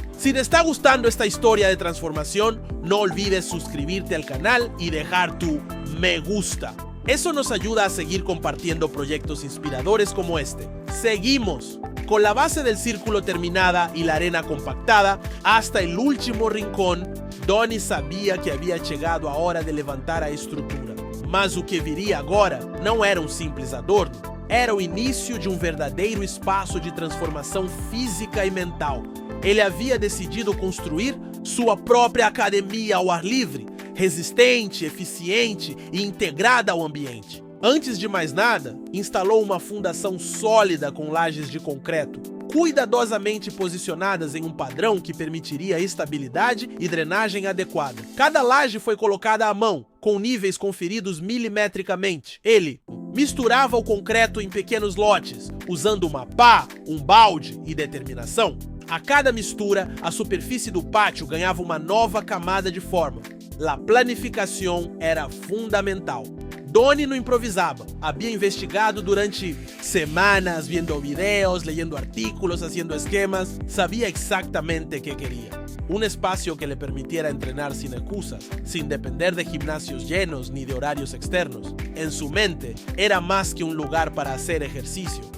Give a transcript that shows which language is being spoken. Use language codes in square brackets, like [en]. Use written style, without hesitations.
[es] Si te está gustando esta historia de transformación, no olvides suscribirte al canal y dejar tu me gusta. Eso nos ayuda a seguir compartiendo proyectos inspiradores como este. Seguimos con la base del círculo terminada y la arena compactada hasta el último rincón. [pt] Donnie sabia que havia chegado a hora de levantar a estrutura. Mas o que viria agora não era um simples adorno. Era o início de um verdadeiro espaço de transformação física e mental. Ele havia decidido construir sua própria academia ao ar livre, resistente, eficiente e integrada ao ambiente. Antes de mais nada, instalou uma fundação sólida com lajes de concreto, cuidadosamente posicionadas em um padrão que permitiria estabilidade e drenagem adequada. Cada laje foi colocada à mão, com níveis conferidos milimetricamente. Ele misturava o concreto em pequenos lotes, usando uma pá, um balde e determinação. A cada mistura, a superfície do pátio ganhava uma nova camada de forma. A planificação era fundamental. Donnie não improvisava. [es] Había investigado durante semanas, viendo videos, leyendo artículos, haciendo esquemas. Sabía exactamente qué quería. Un espacio que le permitiera entrenar sin excusas, sin depender de gimnasios llenos ni de horarios externos. En su mente, era más que un lugar para hacer ejercicio.